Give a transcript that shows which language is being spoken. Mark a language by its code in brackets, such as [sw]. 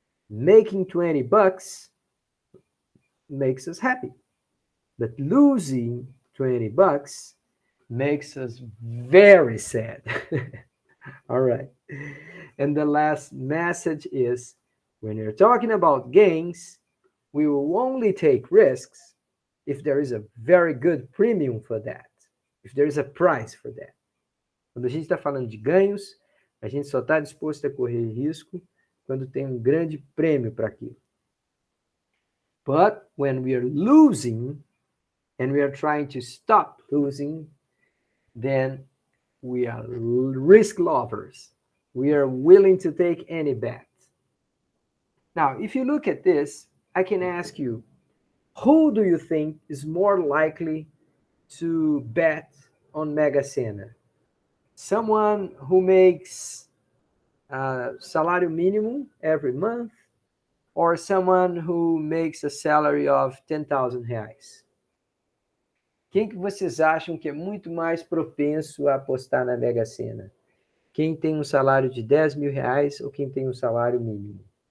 [en] Making 20 bucks makes us happy, but losing 20 bucks makes us very sad. All right. And the last message is, when you're talking about gains, we will only take risks if there is a very good premium for that, if there is a price for that. [pt] Quando a gente está falando de ganhos, a gente só está disposto a correr risco quando tem um grande prêmio para aquilo. [en] But when we are losing and we are trying to stop losing, then we are risk lovers. We are willing to take any bet. Now, if you look at this, I can ask you, who do you think is more likely to bet on Mega Sena? Someone who makes [pt] salário mínimo [en] every month, or someone who makes a salary of 10,000 reais? [pt] Quem que vocês acham que é muito mais propenso a apostar na Mega Sena? Quem tem um salário de 10 mil reais ou quem tem um salário mínimo?